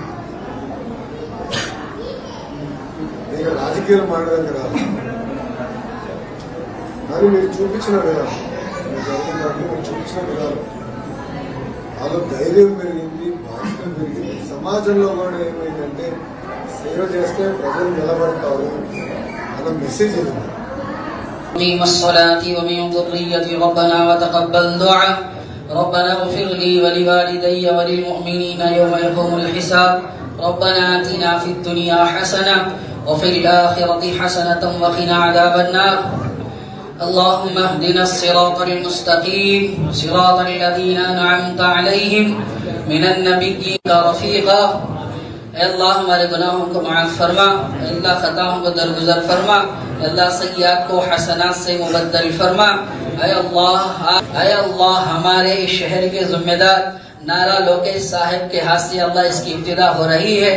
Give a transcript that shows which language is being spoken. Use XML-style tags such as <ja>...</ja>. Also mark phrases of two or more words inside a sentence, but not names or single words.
<te>నేను రాజకీయాలు మాడడానికి రాదు, కానీ మీరు చూపించిన విధానం, మీరు చూపించిన విధానం వాళ్ళు ధైర్యం పెరిగింది, బాధ్యత పెరిగింది. సమాజంలో కూడా ఏమైందంటే సేవ చేస్తే ప్రజలు నిలబడతారు అన్న మెసేజ్ ఇది.</te> <ar>الصلاة ومن ذريتي ربنا وتقبل دعاء ربنا اغفر لي ولوالدي وللمؤمنين يوم يقوم الحساب ربنا آتنا في الدنيا حسنة وفي الآخرة حسنة وقنا عذاب النار اللهم اهدنا الصراط المستقيم صراط الذين أنعمت عليهم من النبيين رفيقا.</ar> <ur>اے اللہ ہمارے گناہوں کو معاف فرما، اے اللہ خطاؤں کو درگزر فرما، اے اللہ سیئات کو حسنات سے مبدل فرما. اے اللہ ہمارے شہر کے ذمہ دار نارا لوکیش صاحب کے ہاتھ سے اللہ اس کی ابتدا ہو رہی ہے.</ur>